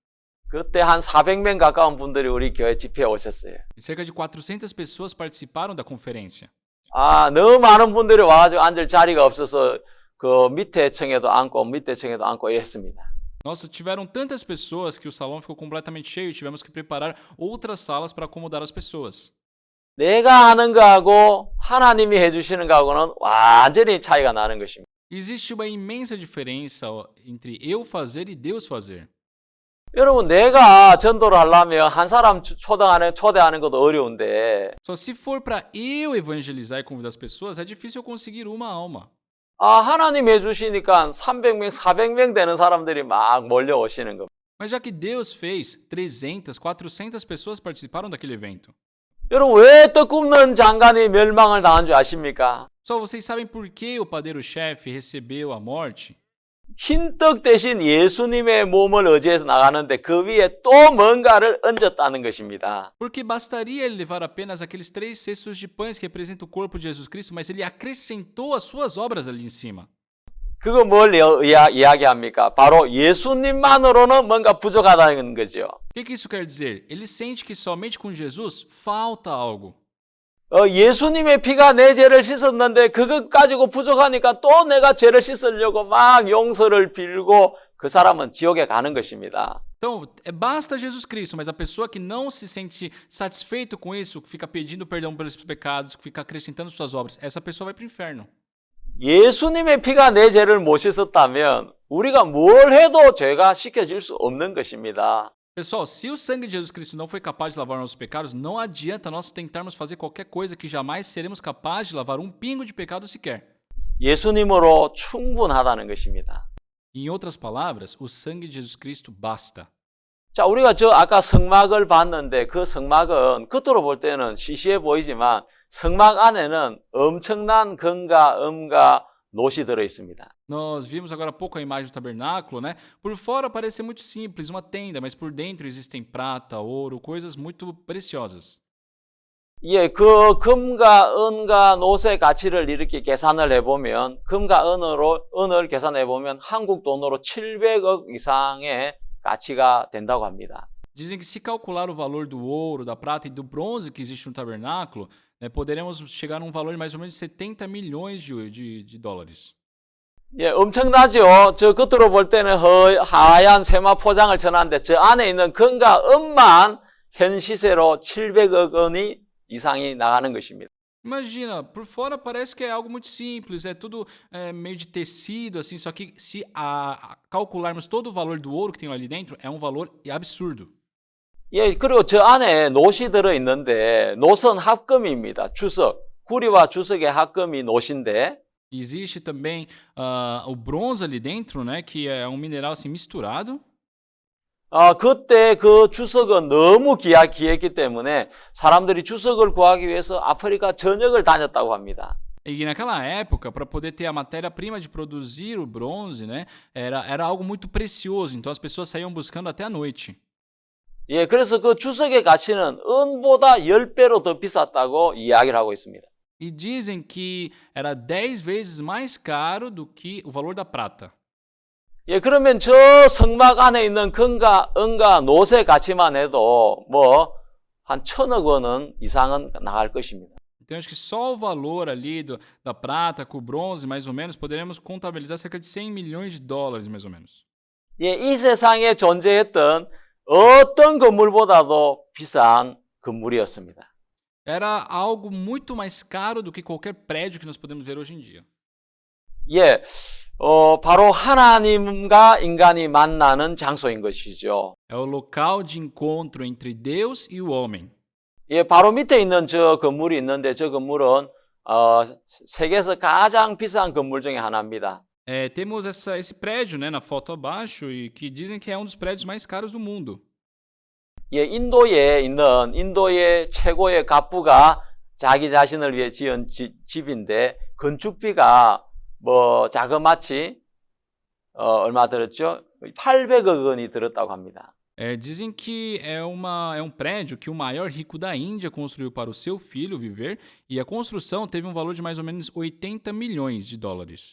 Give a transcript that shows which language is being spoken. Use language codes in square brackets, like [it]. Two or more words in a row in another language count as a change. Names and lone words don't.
[ko] 그때 한 400명 가까운 분들이 우리 교회 집회에 오셨어요. [pt] E cerca de 400 pessoas participaram da conferência. [ko] 너무 많은 분들이 와가지고 앉을 자리가 없어서 그 밑에 층에도 앉고 밑에 층에도 앉고 이랬습니다. [pt] Nossa, tiveram tantas pessoas que o salão ficou completamente cheio e tivemos que preparar outras salas para acomodar as pessoas. [ko] 내가 하는 거하고 하나님이 해주시는 거하고는 완전히 차이가 나는 것입니다. [pt] Existe uma imensa diferença entre eu fazer e Deus fazer. [ko] 여러분, 내가 전도를 하려면 한 사람 초대하는 것도 어려운데 [pt] Só se for para eu evangelizar e convidar as pessoas, é difícil eu conseguir uma alma. [ko] 하나님 해주시니까 300명, 400명 되는 사람들이 막 몰려오시는 겁니다. [pt] Mas já que Deus fez, 300, 400 pessoas participaram daquele evento. [ko] 여러분, 왜 떡 굽는 장관이 멸망을 당한 줄 아십니까? [pt] Só vocês sabem por que o padeiro-chefe recebeu a morte? [ko] 흰 떡 대신 예수님의 몸을 의지해서 나가는데 그 위에 또 뭔가를 얹었다는 것입니다. [pt] Porque bastaria ele levar apenas aqueles 3 cestos de pães que representam o corpo de Jesus Cristo, mas ele acrescentou as suas obras ali em cima. [ko] 그거 뭘 이야기합니까? 바로 예수님만으로는 뭔가 부족하다는 거죠. [pt] O que isso quer dizer? Ele sente que somente com Jesus falta algo. [ko] 예수님의 피가 내 죄를 씻었는데 그것 가지고 부족하니까 또 내가 죄를 씻으려고 막 용서를 빌고 그 사람은 지옥에 가는 것입니다. [pt] Então, basta Jesus Cristo, mas a pessoa que não se sente satisfeito com isso, que fica pedindo perdão pelos pecados, que fica acrescentando suas obras, essa pessoa vai para o inferno. [ko] 예수님의 피가 내 죄를 못 씻었다면 우리가 뭘 해도 죄가 씻겨질 수 없는 것입니다. [pt] Pessoal, se o sangue de Jesus Cristo não foi capaz de lavar nossos pecados, não adianta nós tentarmos fazer qualquer coisa que jamais seremos capazes de lavar um pingo de pecado sequer. [ko] 예수님으로 충분하다는 것입니다. [pt] Em outras palavras, o sangue de Jesus Cristo basta. [ko] 자, 우리가 아까 성막을 봤는데 그 성막은 겉으로 볼 때는 시시해 보이지만 성막 안에는 엄청난 금과 은과 놋이 들어 있습니다. [pt] Nós vimos agora há pouco a imagem do tabernáculo, né? Por fora parece ser muito simples, uma tenda, mas por dentro existem prata, ouro, coisas muito preciosas. [ko] 예, 그 금과 은과 놋의 가치를 이렇게 계산을 해보면 금과 은을 계산해보면 한국 돈으로 700억 이상의 가치가 된다고 합니다. [pt] Dizem que se calcular o valor do ouro, da prata e do bronze que existe no tabernáculo, poderemos chegar a um valor de mais ou menos 70 milhões de dólares. [ko] 예, 엄청나죠? 저 겉으로 볼 때는 하얀 세마 포장을 쳐놨는데 저 안에 있는 금과 은만 현 시세로 700억 원이 이상이 나가는 것입니다. [pt] Imagina, por fora parece que é algo muito simples, é tudo meio de tecido, assim, só que se calcularmos todo o valor do ouro que tem ali dentro, é um valor absurdo. [ko] 예, 그리고 저 안에 노시 들어있는데 노선 합금입니다. 주석, 구리와 주석의 합금이 노시인데 [pt] Existe também o bronze ali dentro, né, que é um mineral assim misturado. [ko] 그때 그 주석은 너무 귀했기 때문에 사람들이 주석을 구하기 위해서 아프리카 전역을 다녔다고 합니다. [pt] E naquela época, para poder ter a matéria-prima de produzir o bronze, né, era algo muito precioso, então as pessoas saíam buscando até a noite. [ko] 예, 그래서 그 주석의 가치는 은보다 10배로 더 비쌌다고 이야기를 하고 있습니다. [pt] E dizem que era 10 vezes mais caro do que o valor da prata. [ko] 예, 그러면 저 성막 안에 있는 금과 은과 노세 가치만 해도 한 1,000억 원은 이상은 나갈 것입니다. [pt] Então acho que só o valor ali da prata com o bronze, mais ou menos, poderemos contabilizar cerca de 100 milhões de dólares, mais ou menos. [ko] 예, 이 세상에 존재했던 어떤 건물보다도 비싼 건물이었습니다. [pt] Era algo muito mais caro do que qualquer prédio que nós podemos ver hoje em dia. [ko] 예, 바로 하나님과 인간이 만나는 장소인 것이죠. [pt] É o local de encontro entre Deus e o homem. [ko] 예, 바로 밑에 있는 저 건물이 있는데 저 건물은 세계에서 가장 비싼 건물 중에 하나입니다. [pt] Temos esse prédio, né, na foto abaixo, e que dizem que é um dos prédios mais caros do mundo. [ko] 예, 인도에 있는 인도의 최고의 갑부가 자기 자신을 위해 지은 집인데 건축비가 자그마치 얼마 들었죠? 800억 원이 들었다고 합니다. [pt] Dizem que é um prédio que o maior rico da Índia construiu para o seu filho viver, e a construção teve um valor de mais ou menos 80 milhões de dólares.